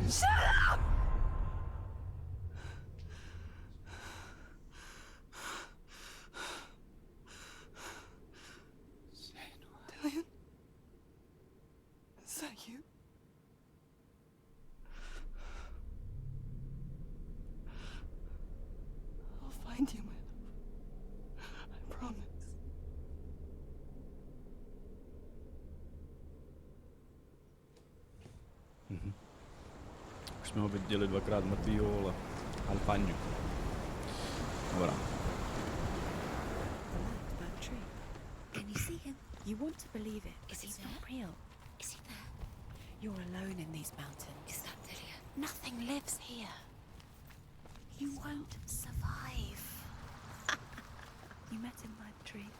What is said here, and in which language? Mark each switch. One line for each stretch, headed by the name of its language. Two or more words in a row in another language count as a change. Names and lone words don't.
English: Shut up! Dillian? Is that you? I'll find you, my love. I promise.
Czech: Už jsme ho viděli dvakrát mrtvýho, ale Alpaňu. Dobrá.
English: That tree. Can you see him? You want to believe it, but Is he he's there? not real. Is he there? You're alone in these mountains. Is that Dillian? Nothing lives here. You won't survive. You met him by the tree.